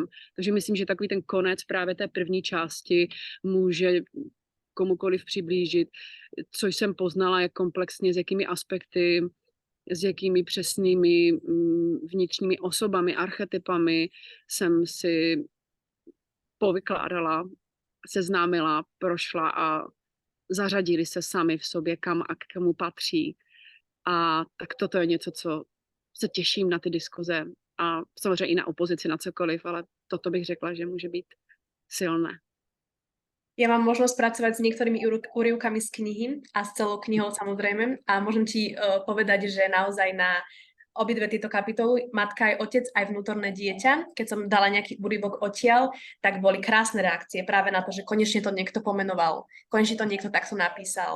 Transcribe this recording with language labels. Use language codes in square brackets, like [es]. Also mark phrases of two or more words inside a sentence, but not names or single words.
[cs] Takže myslím, že takový ten konec právě té první části může komukoliv přiblížit, co jsem poznala, jak komplexně, s jakými aspekty, s jakými přesnými vnitřními osobami, archetypami jsem si povykládala, seznámila, prošla a zařadili se sami v sobě, kam a k komu patří. A tak toto je něco, co se těším na ty diskuze a samozřejmě i na opozici, na cokoliv, ale toto bych řekla, že může být silné. [sk] Ja mám možnosť pracovať s niektorými úryvkami z knihy a s celou knihou samozrejme a môžem ti povedať, že naozaj na obidve tieto kapitoly, matka aj otec, aj vnútorné dieťa, keď som dala nejaký úryvok odtiaľ, tak boli krásne reakcie práve na to, že konečne to niekto pomenoval, konečne to niekto takto napísal.